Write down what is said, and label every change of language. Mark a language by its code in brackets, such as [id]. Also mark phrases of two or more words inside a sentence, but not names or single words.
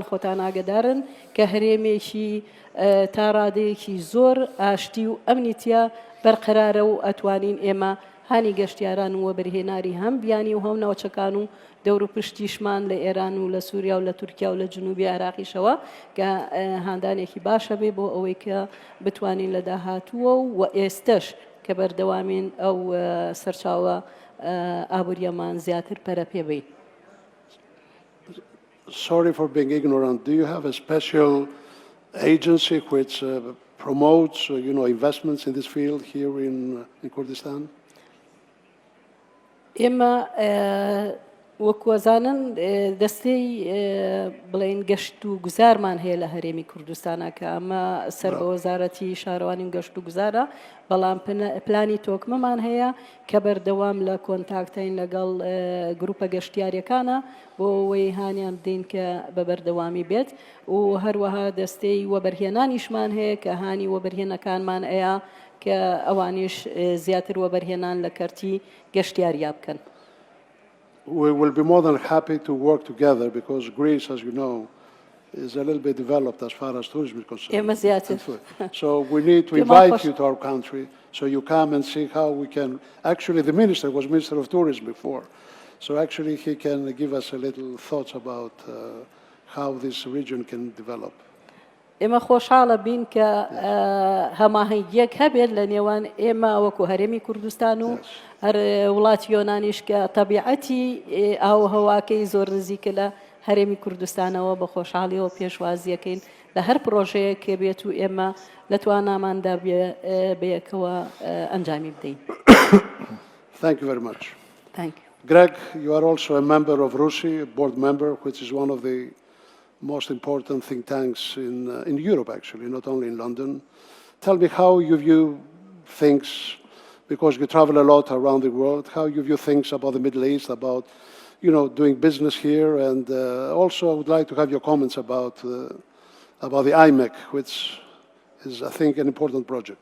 [ckb] خۆتان ئاگدارن کە هەرێمێکی تا ڕادەیەکی زۆر ئاشتی و ئەمنیتیە بەرقەرارە و ئەتوانین ئێمە هانی گەشتیاران و وەبەرهێناری هەم بیانی و هەم ناوچەکان و دەور و پشتیشمان لە ئێران و لە سووریا و لە تورکیا و لە جنوبی عراقیشەوە کە هاندانێکی باشە بێ بۆ ئەوەی کە بتوانین لە داهاتووە و ئێستش کە بەردەوامین ئەو سەرچاوە ئابووریەمان زیاتر پەرە پێ بین. [en] Sorry for being ignorant. Do you have a special agency which promotes, investments in this field here in Kurdistan? [ckb] ئێمە وەکوەزانن دەستەی بڵێن گەشت و گوزارمان هەیە لە هەرێمی کوردستانە کە ئەمە سەر بە وەزارەتی شارەوانی و گەشت و گوزارە بەڵام پلانی تۆکمەمان هەیە کە بەردەوام لە کۆنتاکتین لەگەڵ گروپە گەشتیاریەکانە بۆ ئەوەی هانیان بدەین کە بە بەردەوامی بێت و هەروەها دەستەی وەبەرهێنانیشمان هەیە کە هانی وەبەرهێنەکانمان ئەیە کە ئەوانیش زیاتر وەبەرهێنان لە کەرتی گەشتیاریا بکەن. [en] We will be more than happy to work together because Greece, as you know, is a little bit developed as far as tourism is concerned. So we need to invite you to our country so you come and see how we can. Actually, the minister was Minister of Tourism before. So actually he can give us a little thoughts about how this region can develop. [ckb] ئێمە خۆشحاڵە بین کە هەماهەنگیەک هەبێت لە نێوان ئێمە وەکو هەرێمی کوردستان و هەر وڵاتی یۆنانیش کە تەبیعەتی ئاوهەواکەی زۆر نزیکە لە هەرێمی کوردستانەوە بە خۆشحاڵیەوە پێشوازیەکەین لە هەر پرۆژەیەک کە بێت و ئێمە لە تواناماندا بەیەکەوە ئەنجامی بدەین. [en] Thank you very much. Thank you. Greg, you are also a member of RUSI, a board member, which is one of the most important think tanks in Europe, actually, not only in London. Tell me how you view things, because you travel a lot around the world, how you view things about the Middle East, about, doing business here, and also I would like to have your comments about the IMEC, which is, I think, an important project.